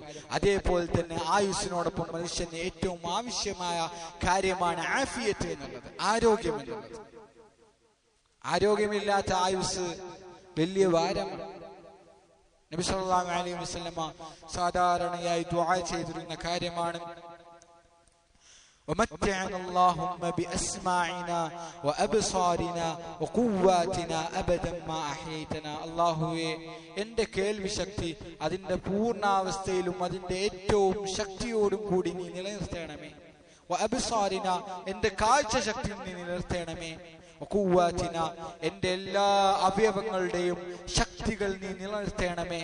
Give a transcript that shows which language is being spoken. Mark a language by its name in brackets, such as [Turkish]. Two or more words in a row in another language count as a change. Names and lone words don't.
[Malayalam] അതേപോലെ തന്നെ ആയുസ്സിനോടൊപ്പം മനുഷ്യന് ഏറ്റവും ആവശ്യമായ കാര്യമാണ് ആഫിയത്ത് എന്നുള്ളത്, ആരോഗ്യം എന്നുള്ളത്. ആരോഗ്യമില്ലാത്ത ആയുസ് വലിയ ഭാരമാണ്. നബി [Arabic] صلى الله عليه وسلم [Malayalam] സാധാരണയായി ദുആ ചെയ്തിരുന്ന കാര്യമാണ്, [Arabic] ومتعنا اللهم بأسماعنا وأبصارنا وقواتنا أبدا ما أحييتنا. [Malayalam] അല്ലാഹുവേ, എന്റെ കേൾവി ശക്തി അതിന്റെ പൂർണ്ണാവസ്ഥയിലും അതിന്റെ ഏറ്റവും ശക്തിയോടും കൂടി നീ നിലനിർത്തണമേ. വഅബ്സാരിന, എന്റെ കാഴ്ച ശക്തി നീ നിലനിർത്തണമേ. വഖുവാതിന, എന്റെ എല്ലാ അവയവങ്ങളുടെയും ശക്തികൾ നീ നിലനിർത്തണമേ.